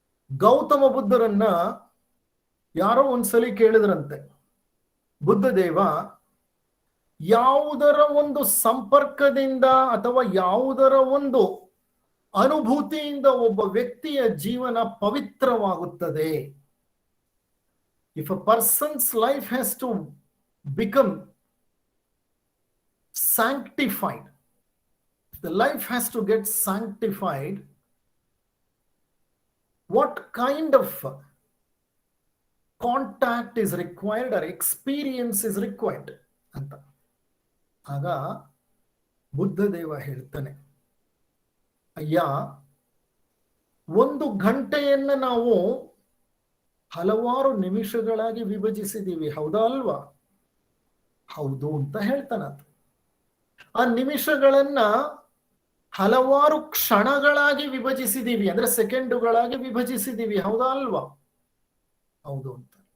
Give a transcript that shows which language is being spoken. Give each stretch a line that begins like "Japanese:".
Kannada: ಗೌತಮ ಬುದ್ಧರನ್ನ ಯಾರೋ ಒಂದ್ಸಲಿ ಕೇಳಿದ್ರಂತೆ, ಬುದ್ಧದೇವ, ಯಾವುದರ ಒಂದು ಸಂಪರ್ಕದಿಂದ ಅಥವಾ ಯಾವುದರ ಒಂದು ಅನುಭೂತಿಯಿಂದ ಒಬ್ಬ ವ್ಯಕ್ತಿಯ ಜೀವನ ಪವಿತ್ರವಾಗುತ್ತದೆ?
English: If a person's life has to become sanctified, if the life has to get sanctified, what kind of contact is required or experience is required
Kannada: ಅಂತ. ಆಗ ಬುದ್ಧದೇವ ಹೇಳ್ತಾನೆ, ಅಯ್ಯ, 1 ಗಂಟೆಯನ್ನ ನಾವು ಹಲವಾರು ನಿಮಿಷಗಳಾಗಿ ವಿಭಜಿಸಿದೀವಿ, ಹೌದಾ ಅಲ್ವಾ? ಹೌದು ಅಂತ ಹೇಳ್ತಾನ. ಆ ನಿಮಿಷಗಳನ್ನ ಹಲವಾರು ಕ್ಷಣಗಳಾಗಿ ವಿಭಜಿಸಿದೀವಿ, ಅಂದ್ರೆ ಸೆಕೆಂಡುಗಳಾಗಿ ವಿಭಜಿಸಿದೀವಿ, ಹೌದಾ ಅಲ್ವಾ? ಹೌದು ಅಂತ.